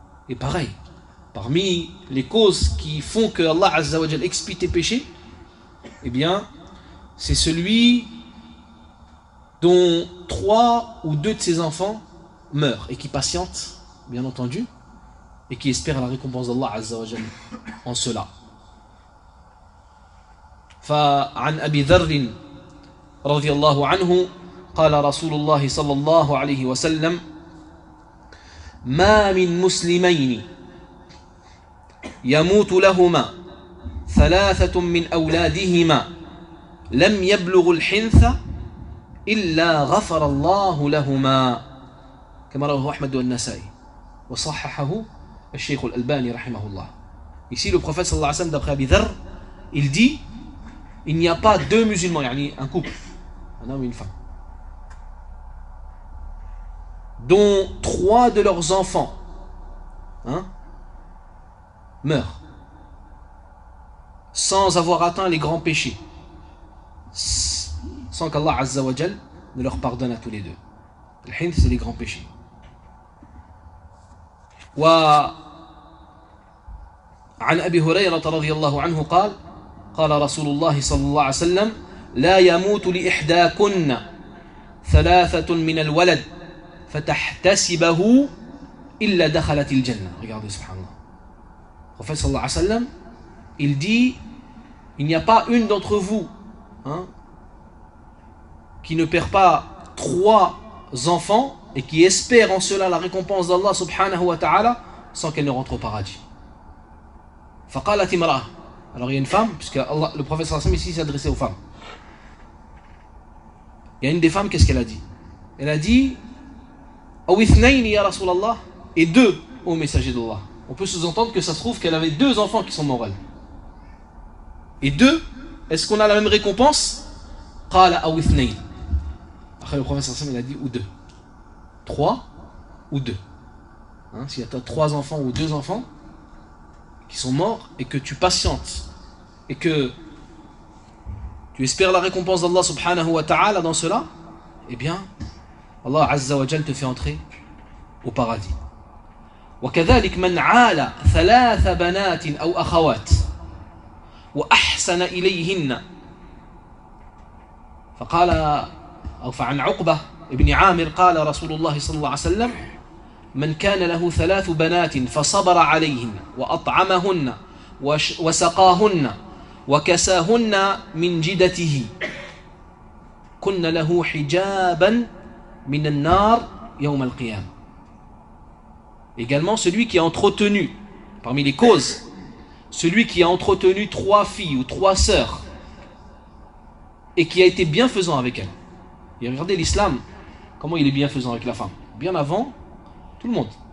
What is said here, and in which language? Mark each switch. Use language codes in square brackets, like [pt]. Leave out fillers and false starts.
[fr] Et pareil, parmi les causes qui font que Allah azza wa jal expie tes péchés, eh bien, c'est celui dont trois ou deux de ses enfants meurent et qui patientent, bien entendu, et qui espèrent la récompense d'Allah Azza wa Jal en cela. [ar] فعن أبي ذر رضي الله عنه قال رسول الله صلى الله عليه وسلم ما من مسلمين يموت لهما ثلاثة من أولادهما لم يبلغوا الحنث إلا غفر الله لهما كما رواه أحمد والنسائي وصححه الشيخ الألباني رحمه الله. [fr] Ici le prophète صلى الله عليه وسلم d'après Abi Dharr, il dit: il n'y a pas deux musulmans, yani un couple, un homme et une femme, dont trois de leurs enfants meurent sans avoir atteint les grands péchés, sans qu'Allah Azza wa Jal ne leur pardonne à tous les deux. Le hinth, c'est les grands péchés. [ar] Wa an Abi Hurayra radiyallahu anhu qala قال رسول الله صلى الله عليه وسلم لا يموت لإحداكن ثلاثة من الولد فتحتسبه إلا دخلت الجنة. [fr] Regardez, [ar] سبحان الله. [fr] Prophète صلى الله عليه وسلم, il dit: il n'y a pas une d'entre vous qui ne perd pas trois enfants et qui espère en cela la récompense d'Allah subhanahu wa ta'ala sans qu'elle ne rentre au paradis. [ar] فقالت امرأة. [fr] Alors il y a une femme, puisque Allah, le prophète sallallahu alayhi wa sallam, ici s'adressait aux femmes. Il y a une des femmes, qu'est-ce qu'elle a dit? Elle a dit: [ar] aw ithnayn ya rasul Allah, [fr] et deux au messager d'Allah. On peut sous-entendre que ça se trouve qu'elle avait deux enfants qui sont morts. Et deux, est-ce qu'on a la même récompense? [ar] Qala aw ithnayn. [fr] Après le prophète sallallahu alayhi wa sallam, il a dit: ou deux. Trois ou deux. Hein, s'il y a trois enfants ou deux enfants qui sont morts et que tu patientes et que tu espères la récompense d'Allah subhanahu wa ta'ala dans cela, eh bien Allah azza wa jal te fait entrer au paradis. [ar] وكذلك من عالى ثلاث بنات او اخوات واحسن اليهن فقال او فعن عقبه ابن عامر قال رسول الله صلى الله عليه وسلم من كان له ثلاث بنات فصبر عليهن وأطعمهن وسقاهن وكساهن من جدته كن له حجابا من النار يوم القيامة. [fr] Également, celui qui a entretenu, parmi les causes, celui qui a entretenu trois filles ou trois sœurs et qui a été bienfaisant avec elles. Et regardez l'islam, comment il est bienfaisant avec la femme. Bien avant, tout le monde.